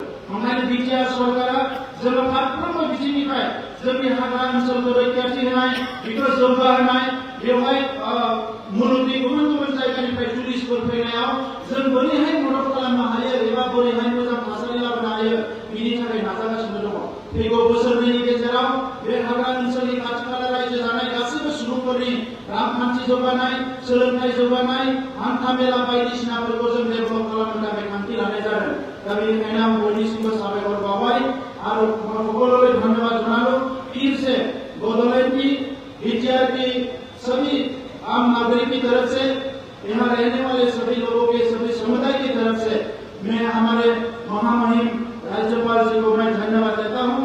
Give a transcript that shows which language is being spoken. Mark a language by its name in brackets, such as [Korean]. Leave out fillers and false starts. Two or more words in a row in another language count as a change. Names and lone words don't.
[Bodo] ओंखायनो बिटिआर सरकारा जोङो फारफ्रोमबो बिथिंनिफ्राय जोंनि हाग्रा ओनसोलखौ रैखाथि होनाय बेखौ जौगाहोनाय बेवहाय मुलुगनि गुबुन गुबुन जायगानिफ्राय टुरिस्टफोर फैनायाव जों बोरैहाय मदद खालामनो हायो एबा बोरैहाय मोजां थासारि लाबोनो हायो बिनि थाखाय नाजागासिनो दङ। फैगौ बोसोरनैनि गेजेराव बे हाग्रा ओनसोलनि खाथि खाला रायजो जानाय गासैबो सुबुंफोरनि रांखान्थि जौगानाय, सोलोंथाइ जौगानाय, हान्था मेला बायदिसिनाफोरखौ जों डेभेलप खालामनो थाखाय थांखि लानाय जादों। दा बेनिखायनो आं बयनिसिमबो साबायखर बावबाय और [Bangla] সকলকে ধন্যবাদ জানালো। [Hindi] फिर से बोडोलैंड की बिटिआर की सभी आम नागरिक की तरफ से, यहाँ रहने वाले सभी लोगों के सभी समुदाय की तरफ से मैं हमारे महामहिम राज्यपाल जी को मैं धन्यवाद देता हूँ।